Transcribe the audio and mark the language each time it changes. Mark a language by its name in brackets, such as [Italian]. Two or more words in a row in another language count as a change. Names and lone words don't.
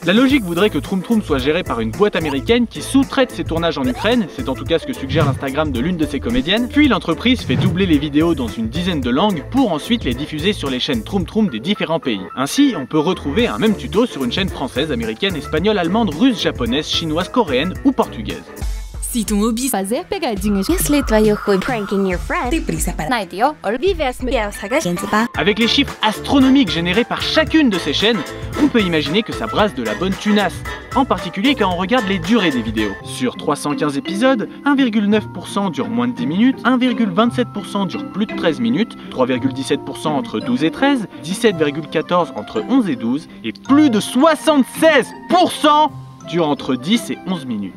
[French] La logique voudrait que Troom Troom soit géré par une boîte américaine qui sous-traite ses tournages en Ukraine, c'est en tout cas ce que suggère l'Instagram de l'une de ses comédiennes, puis l'entreprise fait doubler les vidéos dans une dizaine de langues pour ensuite les diffuser sur les chaînes Troom Troom des différents pays. Ainsi, on peut retrouver un même tuto sur une chaîne française, américaine, espagnole, allemande, russe, japonaise, chinoise, coréenne ou portugaise. Si ton hobby [Portuguese] fazer pegadinhas. [Russian] Если твое хобби [English] pranking your friend, [Russian] ты найди ее, [Portuguese] viver [French] Avec les chiffres astronomiques générés par chacune de ces chaînes, on peut imaginer que ça brasse de la bonne tunasse, en particulier quand on regarde les durées des vidéos. Sur 315 épisodes, 1,9% dure moins de 10 minutes, 1,27% dure plus de 13 minutes, 3,17% entre 12 et 13, 17,14% entre 11 et 12, et plus de 76% dure entre 10 et 11 minutes.